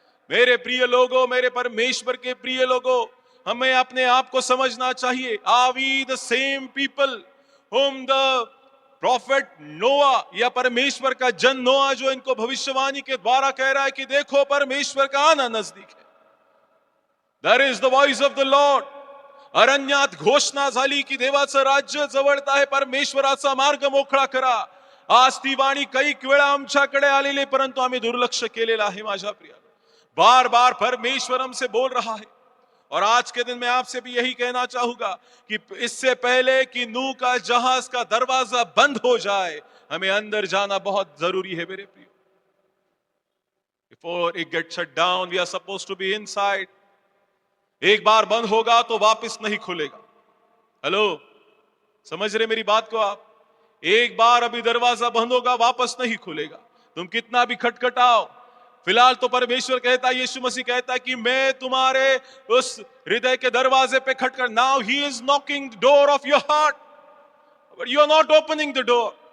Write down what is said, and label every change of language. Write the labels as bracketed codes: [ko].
[hi] मेरे प्रिय लोगों, मेरे परमेश्वर के प्रिय लोगों, हमें अपने आप को समझना चाहिए। [en] are we the same people whom the prophet [hi] नोआ, या परमेश्वर का जन नोआ जो इनको भविष्यवाणी के द्वारा कह रहा है कि देखो परमेश्वर का आना नजदीक है। [en] That is the voice of the Lord. [mr] अरण्यात घोषणा झाली की देवाचं राज्य जवळत आहे, परमेश्वराचा मार्ग मोकळा करा। आज ती वाणी काही वेळा आमच्याकडे आलेली, परंतु आम्ही दुर्लक्ष केलेलं आहे। माझ्या प्रिय, [hi] बार बार परमेश्वर हमसे बोल रहा है। और आज के दिन मैं आपसे भी यही कहना चाहूंगा कि इससे पहले कि नूह का जहाज का दरवाजा बंद हो जाए, हमें अंदर जाना बहुत जरूरी है मेरे प्रियो। [en] Before it gets shut down, we are supposed to be inside. [hi] एक बार बंद होगा तो वापस नहीं खुलेगा। हेलो, समझ रहे मेरी बात को आप? एक बार अभी दरवाजा बंद होगा, वापस नहीं खुलेगा। तुम कितना भी खटखटाओ, फिलहाल तो परमेश्वर कहता है, यीशु मसीह कहता है कि मैं तुम्हारे उस हृदय के दरवाजे पे खटखट, [en] now he is knocking the door [hi] of your heart, but you are not opening the door.